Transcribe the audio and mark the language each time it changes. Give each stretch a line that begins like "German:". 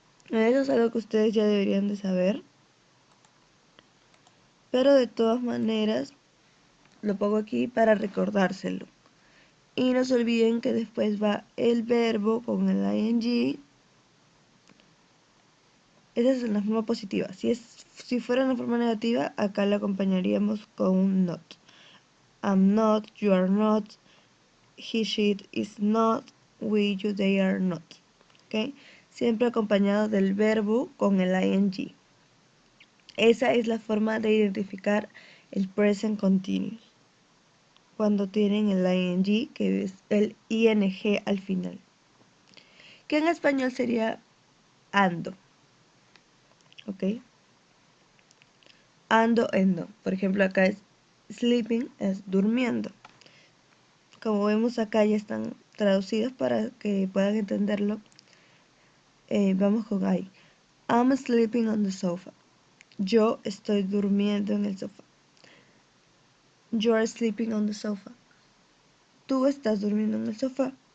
Spanish: Eso es algo que ustedes ya deberían de saber, pero de todas maneras lo pongo aquí para recordárselo. Y no se olviden que después va el verbo con el ing. Esa es en la forma positiva. Si fuera en la forma negativa, acá lo acompañaríamos con un not.
English: I'm not, you are not, he, she, it is not, we, you, they are not. ¿Okay?
Spanish: Siempre acompañado del verbo con el ing. Esa es la forma de identificar el present continuous. Cuando tienen el ing, que es el ing al final. Que en español sería ando. ¿Ok? Ando, endo. Por ejemplo, acá es sleeping, es durmiendo. Como vemos acá ya están traducidos para que puedan entenderlo. Vamos con I.
English: I'm sleeping on the sofa.
Spanish: Yo estoy durmiendo en el sofá.
English: You're sleeping on the sofa.
Spanish: Tú estás durmiendo en el sofá.